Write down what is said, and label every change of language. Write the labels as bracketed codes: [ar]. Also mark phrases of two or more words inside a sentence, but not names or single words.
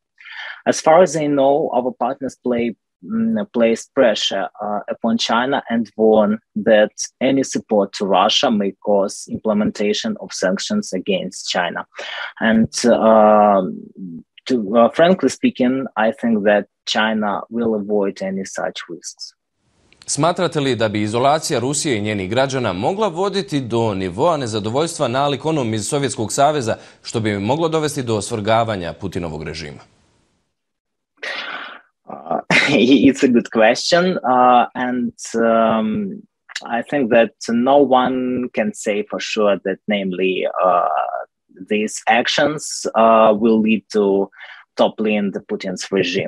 [en] As far as I know, our partners placed pressure upon China and warned that any support to Russia may cause implementation of sanctions against China. And frankly speaking, I think that China will avoid any such risks. [hr] Smatrate li da bi izolacija Rusije i njenih građana mogla voditi do nivoa nezadovoljstva nalik onom iz Sovjetskog saveza, što bi moglo dovesti do svrgavanja Putinovog režima? [en] It's a good question, and I think that no one can say for sure that, namely, these actions will lead to toppling the Putin's regime.